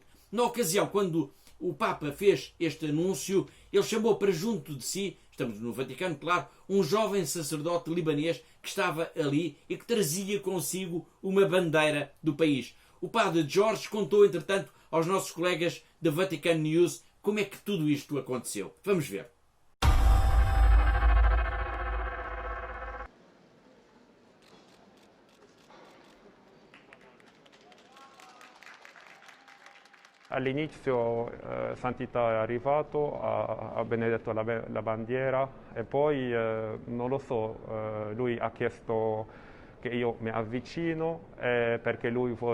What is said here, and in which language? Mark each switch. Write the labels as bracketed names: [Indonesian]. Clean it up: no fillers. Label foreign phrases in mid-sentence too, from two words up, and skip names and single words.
[Portuguese] Na ocasião, quando o Papa fez este anúncio, ele chamou para junto de si, estamos no Vaticano, claro, um jovem sacerdote libanês que estava ali e que trazia consigo uma bandeira do país. O padre Jorge contou, entretanto, aos nossos colegas da Vatican News como é que tudo isto aconteceu. Vamos ver. [Italian] All'inizio Santità è arrivato, ha benedetto la bandiera e poi, non lo so, lui ha chiesto che io mi avvicino perché lui